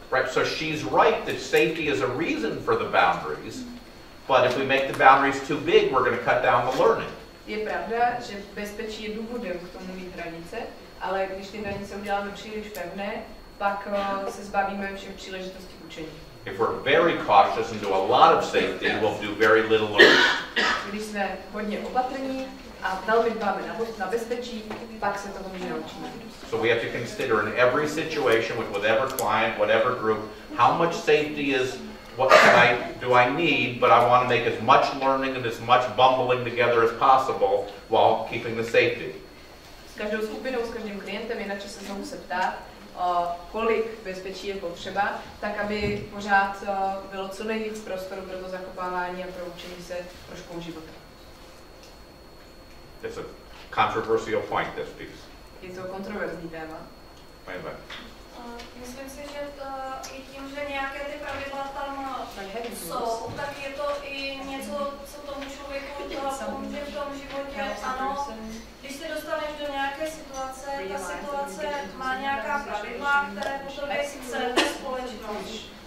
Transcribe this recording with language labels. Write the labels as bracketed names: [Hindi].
[English] So she's right that safety is a reason for the boundaries, but if we make the boundaries too big, we're going to cut down the learning. [Czech] Je pravda, že bezpečí je důvodem k tomu mít hranice, ale když ty hranice uděláme příliš pevné, pak se zbavíme všech příležitostí k učení. [English] If we're very cautious and do a lot of safety, we'll do very little learning. [Czech] Když jsme hodně opatrní a velmi dbáme na bezpečí, pak se toho může naučíme. [English] So we have to consider in every situation with whatever client, whatever group, how much safety is, what do I need, but I want to make as much learning and as much bumbling together as possible while keeping the safety. [Czech] S každou skupinou, s každým klientem je na čase znovu se ptát, kolik bezpečí je potřeba, tak aby pořád bylo co nejvíc prostoru pro to zakopávání a pro učení se trošku života. [English] It's a controversial point, this piece. [Czech] Je to kontroverzní téma. Myslím si, že i tím, že nějaké ty pravidla tam jsou, tak je to i něco, co tomu člověku pomůže v tom životě. Ano, když se dostaneš do nějaké situace, ta situace má nějaká pravidla, které potom chce společnost.